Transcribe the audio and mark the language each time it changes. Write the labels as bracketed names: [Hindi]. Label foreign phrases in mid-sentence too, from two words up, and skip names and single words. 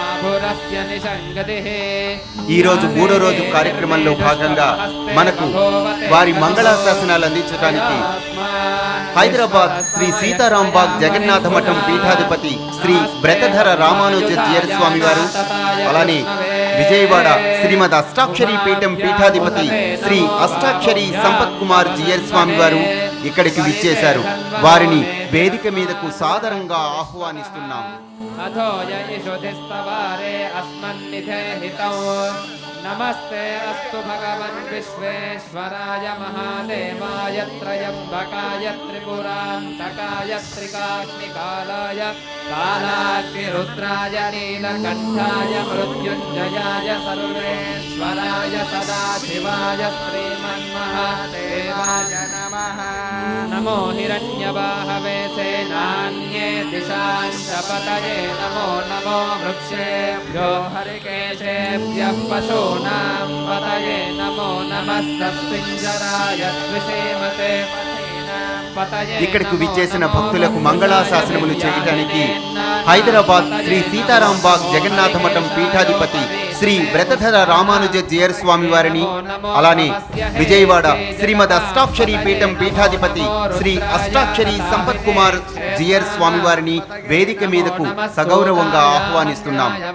[Telugu] ఈ రోజు మూడో రోజు కార్యక్రమంలో భాగంగా మనకు వారి మంగళాశాసనాలు అందించడానికి హైదరాబాద్ శ్రీ సీతారాంబాగ్ జగన్నాథ మఠం పీఠాధిపతి శ్రీ బ్రతధర రామానుజ జియర్ స్వామి వారు, అలానే విజయవాడ శ్రీమద్ అష్టాక్షరీ పీఠం పీఠాధిపతి శ్రీ అష్టాక్షరీ సంపత్ కుమార్ జియర్ స్వామి వారు ఇక్కడికి విచ్చేశారు. వారిని వేదిక మీదకు సాదరంగా ఆహ్వానిస్తున్నాం. [Sanskrit] नमस्ते अस्तु भगवन् विश्वेश्वराय महादेवाय त्रयम्बकाय त्रिपुरान्तकाय त्रिकाग्निकालाय कालाग्निरुद्राय नीलकण्ठाय मृत्युञ्जयाय सर्वेश्वराय सदाशिवाय श्रीमन्महादेवाय नमः। नमो हिरण्यवाहवे सेनान्ये दिशाञ्च पतये नमो नमो वृक्षेभ्यो हरिकेशेभ्यः पशूनां पतये नमो नमः सस्पिञ्जराय द्विषेमते। [Telugu] ఇక్కడకు విచ్చేసిన భక్తులకు మంగళాశాసనములు చేయడానికి హైదరాబాద్ శ్రీ సీతారాంబాగ్ జగన్నాథ మఠం పీఠాధిపతి శ్రీ బ్రతధర రామానుజ జియర్ స్వామి వారిని, అలానే విజయవాడ శ్రీమద్ అష్టాక్షరీ పీఠం పీఠాధిపతి శ్రీ అష్టాక్షరీ సంపత్ కుమార్ జియర్ స్వామి వారిని వేదిక మీదకు సగౌరవంగా ఆహ్వానిస్తున్నాం.